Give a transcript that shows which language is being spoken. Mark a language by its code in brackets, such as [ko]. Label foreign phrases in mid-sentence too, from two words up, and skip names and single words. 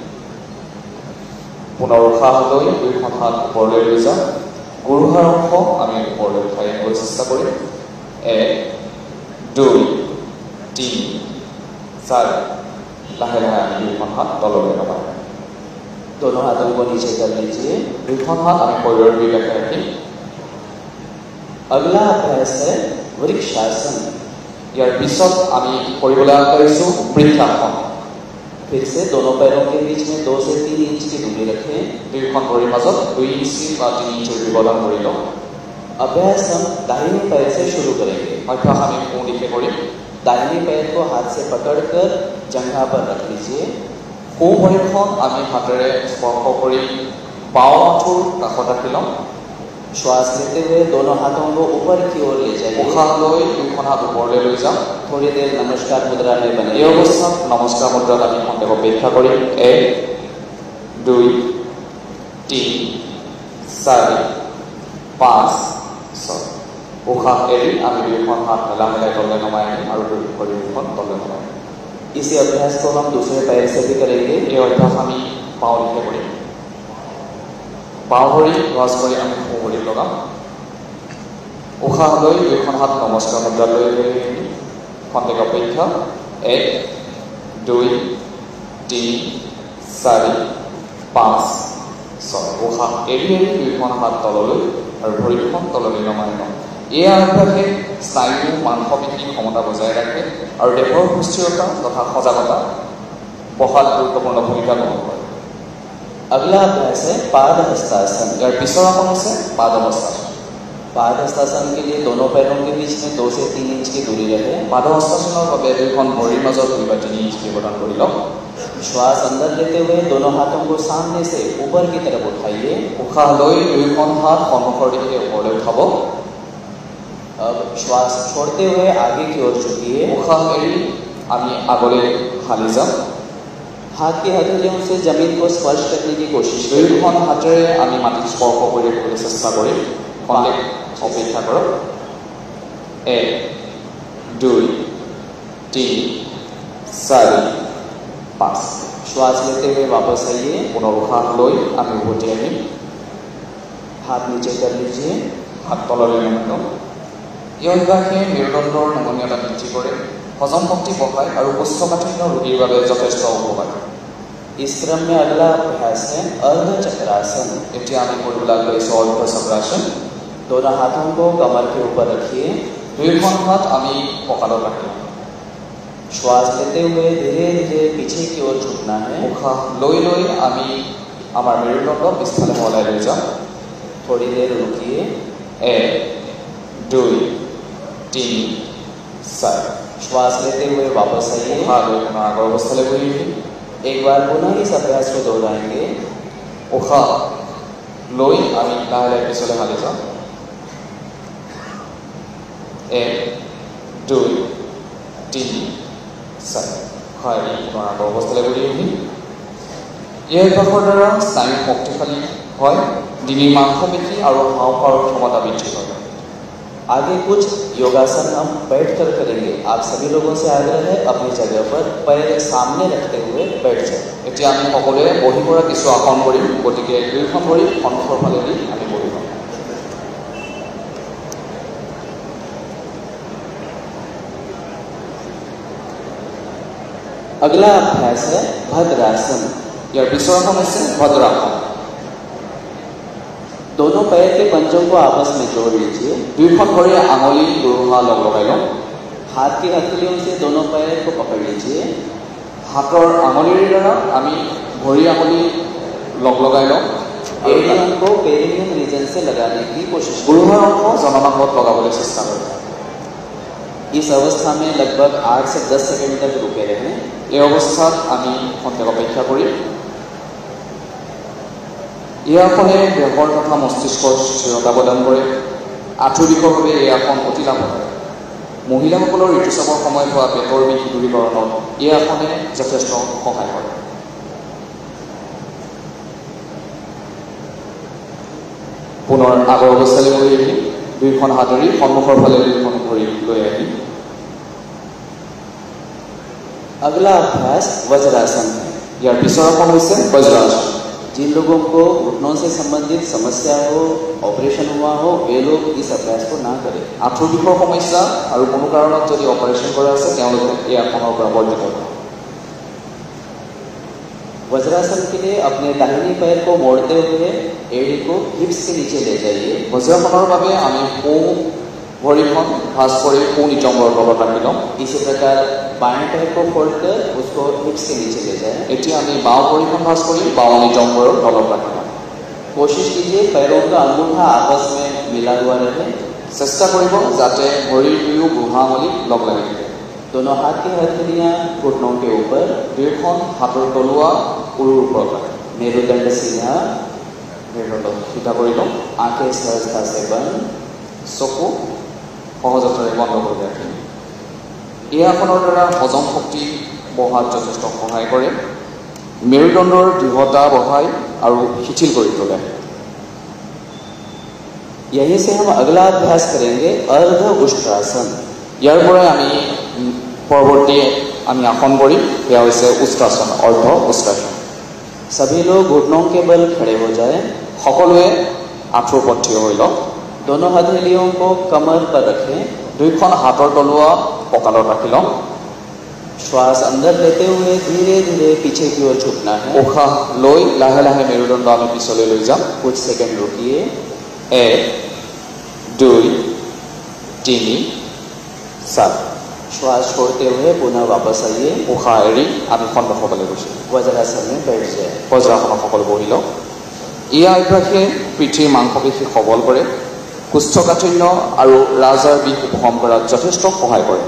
[as] পুনৰ উশাহ লৈ দুইখন হাত ওপৰলৈ লৈ যাম। গুৰুহাৰ অংশ আমি ওপৰলৈ উঠাই আনিবলৈ চেষ্টা কৰিম। 1 2 3 4 লাহে লাহে আমি দুইখন হাত তললৈ নমাই [hi] दोनों हाथों को नीचे कर लीजिए। [as] দুইখন হাত আমি শৰীৰৰ দুই কাষে ৰাখিম। [hi] अगला अभ्यास है वृक्षासन। [as] ইয়াৰ পিছত আমি কৰিবলৈ আগবাঢ়িছোঁ বৃক্ষাসন। [hi] फिर से दोनों पैरों के बीच में 2 से 3 इंच की दूरी रखें। [as] দুইখন ভৰিৰ মাজত 2 ইঞ্চি বা 3 ইঞ্চিৰ ব্যৱধান কৰি লওঁ। [hi] अभ्यास हम दाहिने पैर से शुरू करेंगे। [as] অভ্যাস আমি সোঁ দিশে কৰিম। [hi] दाहिने पैर को हाथ से पकड़कर जंघा पर रख लीजिए। [as] সোঁ ভৰিখন আমি হাতেৰে স্পৰ্শ কৰি বাওঁ আঁঠুৰ কাষত ৰাখি লওঁ। [hi] श्वास लेते हुए दोनों हाथों को ऊपर की ओर ले जाइए। [as] উশাহ লৈ দুইখন হাত ওপৰলৈ লৈ যাম। [hi] थोड़ी देर नमस्कार मुद्रा में बने [as] এই অৱস্থাত নমস্কাৰ মুদ্ৰাত আমি খন্তেক অপেক্ষা কৰিম। 1 2 3 4 5 6 উশাহ এৰি আমি দুইখন হাত মেলা মেলাই তললৈ নমাই আনিম আৰু ভৰি দুখন তললৈ নমাই আনিম। [hi] इसी अभ्यास को हम दूसरे पैर से भी करेंगे। [as] এই অভ্যাস আমি বাওঁ দিশে কৰিম। বাওঁ ভৰি ভাঁজ কৰি আমি সোঁ ভৰিত লগাম। উশাহ লৈ দুইখন হাত নমস্কাৰ মুদ্ৰালৈ লৈ আনিম। খন্তেক অপেক্ষা। 1 2 3 4 5 উশাহ এৰি এৰি দুইখন হাত তললৈ আৰু ভৰি দুখন তললৈ নমাই লওঁ। এই অভ্যাসে স্নায়ু মাংসপেশীৰ ক্ষমতা বজাই ৰাখে আৰু দেহৰ সুস্থিৰতা তথা সজাগতা বঢ়াত গুৰুত্বপূৰ্ণ ভূমিকা গ্ৰহণ কৰে। [hi] अगला अभ्यास है पादहस्तासन। [as] ইয়াৰ পিছৰ আসন আছে পাদহস্তাसन। [hi] पादहस्तासन के लिए दोनों पैरों के बीच में 2 से 3 इंच की दूरी रहे। [as] পাদহস্তাসনৰ বাবে দুইখন ভৰিৰ মাজত 2 বা 3 ইঞ্চি ব্যৱধান কৰি লওক। [hi] श्वास अंदर लेते हुए दोनों हाथों को सामने से ऊपर की तरफ उठाइए। [as] উশাহ লৈ দুইখন হাত সন্মুখৰ দিশে ওপৰলৈ উঠাব। [hi] अब श्वास छोड़ते हुए आगे की ओर झुकिए। [as] উশাহ এৰি আমি আগলৈ হালি যাম। [hi] हाथ की हथेलियों से जमीन को स्पर्श करने की कोशिश करें। [as] দুইখন হাতেৰে আমি মাটিত স্পৰ্শ কৰি ৰাখিবলৈ চেষ্টা কৰিম। কণ্ঠে অপেক্ষা কৰক। 1 2 3 4 5। [hi] श्वास लेते हुए वापस आइए। [as] পুনৰ উশাহ লৈ আমি উভতি আহিম। [hi] हाथ नीचे कर लीजिए। [as] হাত তললৈ নমাই লওঁ। এই অভ্যাসে মেৰুদণ্ডৰ নমনীয়তা বৃদ্ধি কৰে, হজম শক্তি বঢ়ায় আৰু কোষ্ঠকাঠিন্য ৰোগীৰ বাবে যথেষ্ট উপকাৰী। [hi] इस क्रम में अगला अभ्यास है अर्ध चक्रासन। [as] এতিয়া আমি কৰিবলৈ লৈছোঁ অৰ্ধ চক্ৰাসন। [hi] दोनों हाथों को कमर के ऊपर रखिए। [as] দুইখন হাত আমি কঁকালত ৰাখিম। [hi] श्वास लेते हुए धीरे धीरे पीछे की ओर झुकना है। [as] উশাহ লৈ লৈ আমি আমাৰ মেৰুদণ্ড পিছফালে সলাই লৈ যাম। [hi] थोड़ी देर रुकिए। 1 2 3 4। श्वास लेते हुए वापस आइए। [as] উশাহ লৈ পুনৰ আগৰ অৱস্থালৈ ঘূৰি আহিম। [hi] एक बार पुनः इस अभ्यास को दोहराएंगे। [as] উশাহ লৈ আমি লাহে লাহে পিছলৈ হালি যাম। 1 2 3 4। উশাহ এৰি পুনৰ আগৰ অৱস্থালৈ ঘূৰি আহিম। এই অভ্যাসৰ দ্বাৰা স্নায়ু শক্তিশালী হয়, ডিঙিৰ মাংসপেশী আৰু হাওঁফাওৰ ক্ষমতা বৃদ্ধি কৰে। [hi] आगे कुछ योगासन हम बैठकर करेंगे। आप सभी लोगों से आग्रह है अपनी जगह पर पैर सामने रखते हुए बैठ जाए। [as] এতিয়া আমি সকলোৱে বহি পৰা কিছু আসন কৰিম, গতিকে দুইখন ভৰি সন্মুখৰ ফালে দি আমি বহিম। [hi] अगला अभ्यास है भद्रासन। [as] ইয়াৰ পিছৰ আসন হৈছে ভদ্ৰাসন। [hi] दोनों पैर के पंजों को आपस में जोड़ लीजिए। [as] দুইখন ভৰিৰে আঙুলি দুয়োহাত লগ লগাই লওঁ। [hi] हाथ की हथेलियों से दोनों पैर को पकड़ लीजिए। [as] হাতৰ আঙুলিৰ দ্বাৰা আমি ভৰি আঙুলি লগ লগাই লওঁ। [hi] एड़ियों को पेरिनियम रीजन से लगाने की कोशिश करें। [as] গুৰুহাৰ অংশ জননাংগত লগাবলৈ চেষ্টা কৰিম। [hi] इस अवस्था में लगभग 8 से 10 सेकंड तक रुके रहें। [as] এই অৱস্থাত আমি খন্তেক অপেক্ষা কৰিম। এই আসনে দেহৰ তথা মস্তিষ্কৰ স্থিৰতা প্ৰদান কৰে। আঁঠু বিষৰ বাবে এই আসন অতি লাভদায়ক। মহিলাসকলৰ ঋতুস্ৰাৱৰ সময়ত হোৱা পেটৰ বিষ দূৰীকৰণত এই আসনে যথেষ্ট সহায় কৰে। পুনৰ আগৰ অৱস্থালৈ ঘূৰি আহিম। দুইখন হাতেৰে সন্মুখৰ ফালে দুইখন ভৰি লৈ আহিম। [hi] अगला अभ्यास वज्रासन है। [as] ইয়াৰ পিছৰ আসন হৈছে বজ্ৰাসন। [hi] जिन लोगों को घुटनों से संबंधित समस्या हो, ऑपरेशन हुआ हो, वे लोग इस अभ्यास को ना करें। [as] আঁঠুৰ বিষৰ সমস্যা আৰু কোনো কাৰণত যদি অপাৰেশ্যন কৰা আছে তেওঁলোকে এই আসনৰ পৰা বৰ্জিত হয়। [hi] वज्रासन के लिए अपने दाहिने पैर को मोड़ते हुए एड़ी को हिप्स के नीचे ले जाइए। [as] वज्रासনৰ বাবে আমি সোঁ ভৰিখন ভাঁজ কৰি সোঁ নিতম্বৰ তলত ৰাখি লওঁ। [hi] इसी प्रकार बाएं पैर को फोड़कर उसको हिप्स के नीचे ले जाएं। [as] এতিয়া আমি বাওঁ ভৰিখন ভাঁজ কৰি বাওঁ নিতম্বৰৰ তলত ৰাখি লওঁ। [hi] कोशिश कीजिए पैरों का अंगूठा आपस में मिला हुआ रहे। [as] চেষ্টা কৰিব যাতে ভৰিৰ দুয়ো বুঢ়া আঙুলি লগ লাগি থাকে। [hi] दोनों हाथ की हथेलियां घुटनों के ऊपर। [as] দুয়োখন হাতৰ তলুৱা উৰুৰ ওপৰত ৰাখি [hi] मेरुदंड सीधा। [as] মেৰুদণ্ড সিধা কৰি লওঁ। [hi] आंखें सहजता से बंद। [as] চকু সহজতেৰে বন্ধ কৰি ৰাখিম। এই আসনৰ দ্বাৰা হজম শক্তি বঢ়াত যথেষ্ট সহায় কৰে, মেৰুদণ্ডৰ দৃঢ়তা বঢ়ায় আৰু শিথিল কৰি তোলে। [hi] यहीं से हम अगला अभ्यास करेंगे अर्ध उष्ट्रासन। [as] ইয়াৰ পৰাই আমি পৰৱৰ্তী আমি আসন কৰিম, সেয়া হৈছে উষ্ট্ৰাসন, অৰ্ধ উষ্ট্ৰাসন। [hi] सभी लोग घुटनों के बल खड़े हो जाएं। [as] সকলোৱে আঁঠুৰ ওপৰত থিয় হৈ লওক। [hi] दोनों हथेलियों को कमर पर रखें। [as] দুইখন হাতৰ তলুৱা কঁকালত ৰাখি লওঁ। [hi] श्वास अंदर लेते हुए धीरे धीरे पीछे की ओर झुकना है। [as] উশাহ লৈ লাহে লাহে মেৰুদণ্ড আমি পিছলে লৈ যাম। [hi] कुछ सेकंड रुकिए। 1 2 3 7 श्वास छोड़ते हुए पुनः वापस आइए। [as] উশাহ এৰি আমি सन्मुखলৈ গৈছো। [hi] वज्रासन में बैठ जाए। [as] वज्रासन সকল বহি লওক। এই অভ্যাসে পিঠিৰ মাংসপেশী সবল কৰে, কুষ্ঠকাঠিন্য আৰু ৰাজৰ বিষ উপশম কৰাত যথেষ্ট সহায় কৰে।